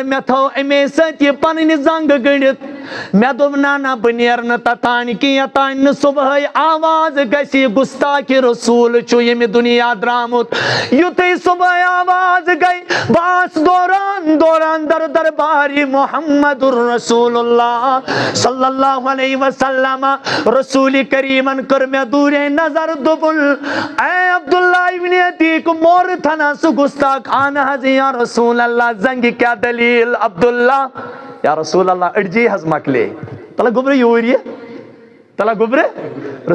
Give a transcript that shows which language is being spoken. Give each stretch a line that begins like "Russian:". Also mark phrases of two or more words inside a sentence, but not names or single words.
Kashmiri: مےٚ تھٲو اَمے سۭتۍ یہِ پنٕنۍ زنٛگہٕ گٔنڈِتھ. مےٚ دوٚپ نہ بہٕ نیرٕ نہٕ توٚتانۍ کینٛہہ یوٚتانۍ نہٕ صبحٲے آواز گژھِ گُستاخِ رسوٗل چھُ ییٚمہِ دُنیا درٛامُت. یُتھُے صبحٲے آواز گٔے بہٕ آس دوران دوران دربارِ محمد رسول اللہ
Arabic: صلی اللہ علیہ وسلم.
Kashmiri: رسوٗلِ کریٖمن کٔر مےٚ دوٗرے نظر، دوٚپُن اے عبداللہ ابنِ عتیٖق مورٕ تھنا سُہ گُستاخ. اہن حظ
Arabic: یا رسول اللہ
Kashmiri: زنٛگہِ کیٛاہ دٔلیٖل؟ عبداللہ
Arabic: یا رسول اللہ
Kashmiri: أڈجے حظ مۄکلے. تلہٕ گوٚبرٕ یوٗرۍ یہِ. تلہٕ گوٚبرٕ.